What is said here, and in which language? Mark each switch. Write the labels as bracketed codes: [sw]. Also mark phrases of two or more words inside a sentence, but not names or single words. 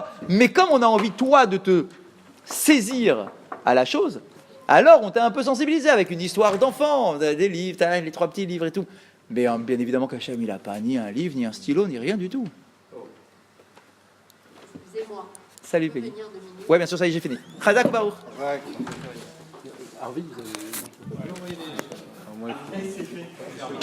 [fr] Mais comme on a envie, toi, de te saisir à la chose, alors on t'a un peu sensibilisé avec une histoire d'enfant, des livres, t'as les 3 petits livres et tout. Mais bien évidemment qu'Hachem, il n'a pas ni un livre, ni un stylo, ni rien du tout. Excusez-moi. Salut, Peggy. Ouais, bien sûr, ça y est, j'ai fini. [he] חזק וברוך. Arvid, [fr] vous avez.